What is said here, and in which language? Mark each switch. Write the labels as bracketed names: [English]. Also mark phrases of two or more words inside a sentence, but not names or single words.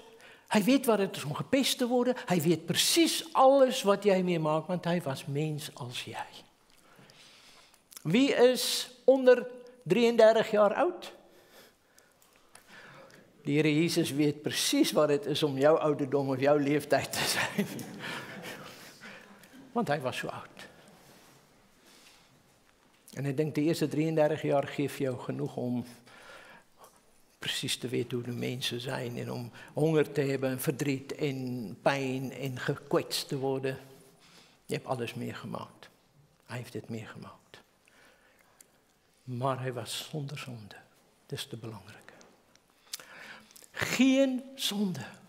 [Dutch] Hij weet wat het is om gepest te worden. Hij weet precies alles wat jij meemaakt, want hij was mens als jij. Wie is onder 33 jaar oud? De Heer Jezus weet precies wat het is om jouw ouderdom of jouw leeftijd te zijn. [Afrikaans] Want hy was so oud. En ek dink die eerste 33 jaar gee vir jou genoeg om presies te weet hoe die mense [Dutch] zijn en om honger te hebben en verdriet en pijn en gekwetst te worden. Je hebt alles meegemaakt. Hij heeft dit meegemaakt. Maar hij was zonder zonde. Dat is te belangrijk. Geen zonde.